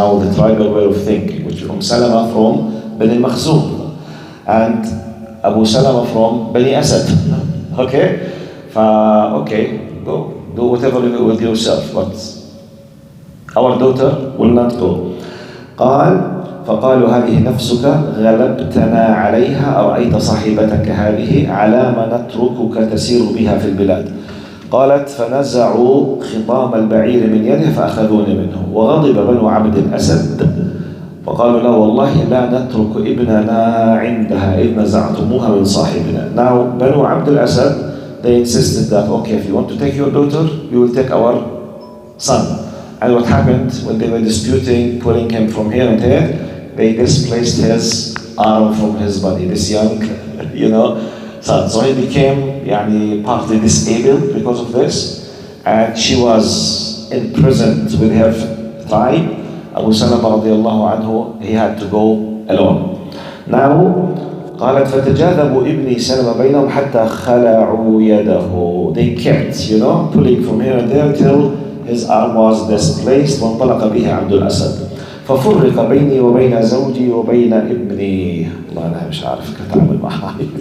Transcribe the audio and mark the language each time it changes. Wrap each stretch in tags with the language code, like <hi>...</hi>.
<en>Now the tribal way of thinking, which Salama from Bani Makhzum and Abu Salama from Bani Asad. Okay? Okay, go. Do whatever you do with yourself, but our daughter will not go.</en> <ar>قال فقالوا هذه نفسك غلبتنا عليها أرأيت صاحبتك هذه على ما نتركك تسير بها في البلاد. قالت فنزعوا خطام البعير من يده فأخذوني منه وغضب بنو عبد الأسد فقالوا لا والله لا نترك ابننا عندها إذ نزعتموها من صاحبنا.</ar> <en>Now بنو عبد الأسد, they insisted that, okay, if you want to take your daughter, you will take our son. And what happened when they were disputing, pulling him from here and here, they displaced his arm from his body, this young, son. So he became partly disabled because of this, and she was imprisoned with her tribe. Abu Salama radiallahu anhu, he had to go alone.</en> <ar>Now, قالت فتجاذبوا ابني سلمة بينهم حتى خلعوا يده.</ar> <en>They kept, pulling from here and there till his arm was displaced.</en> <ar>وانطلق به عبد الأسد. ففرق بيني وبين زوجي وبين ابني. والله أنا مش عارف كيف أتعامل معها.</ar>